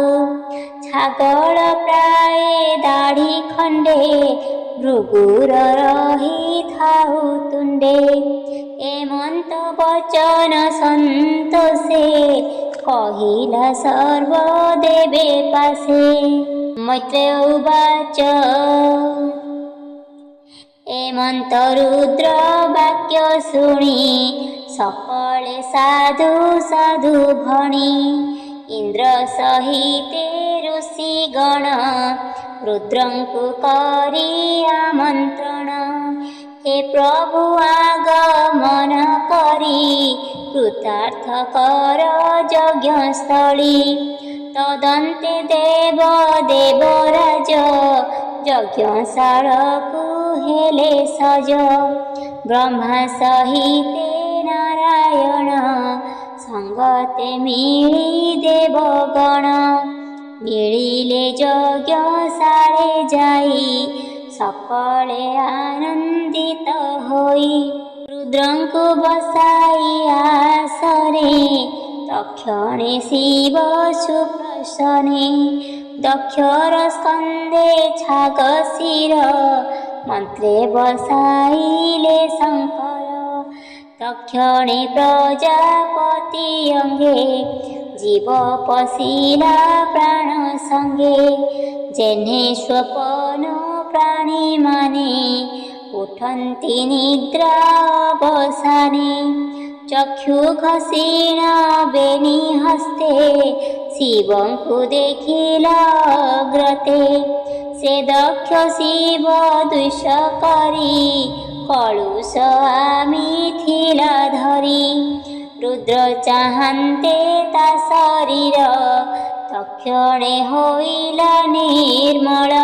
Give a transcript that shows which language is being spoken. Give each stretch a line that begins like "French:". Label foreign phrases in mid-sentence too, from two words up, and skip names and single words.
Odia: ଛାଗଳ ପ୍ରାୟ ଦାଢ଼ି ଖଣ୍ଡେ ଭୃଗୁର ରହିଥାଉ ତୁଣ୍ଡେ। ଏମନ୍ତ ବଚନ ସନ୍ତୋଷେ କହିଲା ସର୍ବ ଦେବେ ପାଶେ।
Sanskrit: मैत्रेय उवाच
Odia: ଏମନ୍ତ ରୁଦ୍ର ବାକ୍ୟ ଶୁଣି ସକଳେ ସାଧୁ ସାଧୁ ଭଣି। ଇନ୍ଦ୍ର ସହିତେ ଋଷି ଗଣ ରୁଦ୍ରଙ୍କୁ କରି ଆମନ୍ତ୍ରଣ। ହେ ପ୍ରଭୁ ଆଗମନ କରି କୃତାର୍ଥ କର ଯଜ୍ଞସ୍ଥଳୀ। ତଦନ୍ତେ ଦେବ ଦେବରାଜ ଯଜ୍ଞଶାଳାକୁ ହେଲେ ସଜ। ବ୍ରହ୍ମା ସହିତେ ନାରାୟଣ ସଙ୍ଗତେ ମିଳି ଦେବଗଣ। ମିଳିଲେ ଯଜ୍ଞଶାଳେ ଯାଇ ସକଳେ ଆନନ୍ଦିତ ହୋଇ। ରୁଦ୍ରଙ୍କୁ ବସାଇ ଆସରେ ତକ୍ଷଣେ ଶିବ ସୁପ୍ରସନ୍ନେ। ଦକ୍ଷର ସ୍କନ୍ଦେ ଛାଗ ଶିର ମନ୍ତ୍ରେ ବସାଇଲେ ଶଙ୍କର। ତକ୍ଷଣେ ପ୍ରଜାପତି ଅଙ୍ଗେ ଜୀବ ପଶିଲା ପ୍ରାଣ ସଙ୍ଗେ। ଯେନେ ସ୍ୱପନ ପ୍ରାଣୀ ମାନେ ଉଠନ୍ତି ନିଦ୍ରା ଅବସାନେ। ଚକ୍ଷୁ ଘଷିଣ ବେନି ହସ୍ତେ ଶିବଙ୍କୁ ଦେଖିଲା ଅଗ୍ରତେ। ସେ ଦକ୍ଷ ଶିବ ଦ୍ୱେଷ କରି କଳୁଷ ଆମିଥିଲା ଧରି। ରୁଦ୍ର ଚାହନ୍ତେ ତା ଶରୀର ତକ୍ଷଣେ ହୋଇଲା ନିର୍ମଳ।